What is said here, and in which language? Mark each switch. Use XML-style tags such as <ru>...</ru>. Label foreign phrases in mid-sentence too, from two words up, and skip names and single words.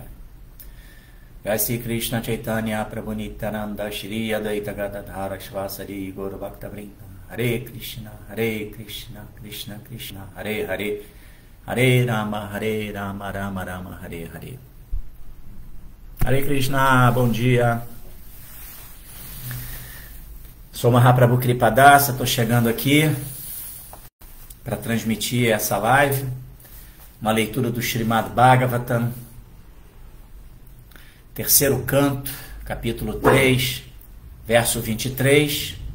<sa>जय श्री कृष्ण चैतन्य प्रभु नित्यानन्द श्री अद्वैत गदाधर श्रीवासादि गौर भक्त वृन्द हरे कृष्ण कृष्ण कृष्ण हरे हरे हरे राम राम राम हरे हरे.</sa> <pt>Hare Krishna, bom dia. Sou Mahaprabhu Kripadasa, estou chegando aqui para transmitir essa live, uma leitura do Srimad Bhagavatam, terceiro canto, capítulo 3, verso 23.</pt>